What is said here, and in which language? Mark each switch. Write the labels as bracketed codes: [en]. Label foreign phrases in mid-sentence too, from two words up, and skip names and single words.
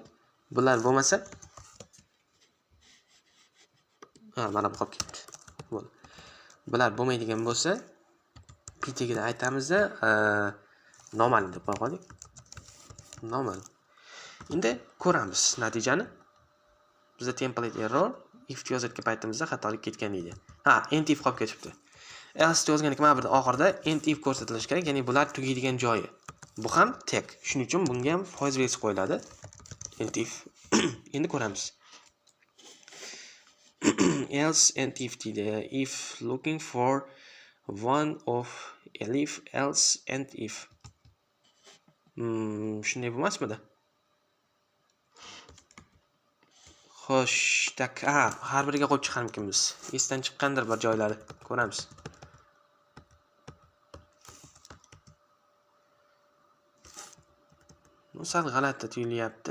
[uz] Bular bo'lmasa, mana bu qolib ketdi. Bo'ldi. Bular bo'lmaydigan bo'lsa, pitagida aytamizda, normal deb qo'ydik. Normal. Endi ko'ramiz natijani. Bizda [en] template error if [uz] yozayotgan paytimizda xatolik ketgan deydi. [en] End if [uz] qolib ketibdi. Else yozganlik mana burada oxirida [en] end if [uz] ko'rsatilishi kerak, ya'ni bular tugaydigan joyi. Bu ham tag. Shuning uchun bunga ham foiz belgisi qo'yiladi. [en] End if. [uz] Endi ko'ramiz. [en] Else end if deydi. If looking for one of elif else end if. [uz] Shunday bo'lmasmidi? Xo'sh, tak, har biriga qo'yib chiqarmikmiz. Esdan chiqqandir bir joylari. Ko'ramiz. Sal g'alati tuyulyapti.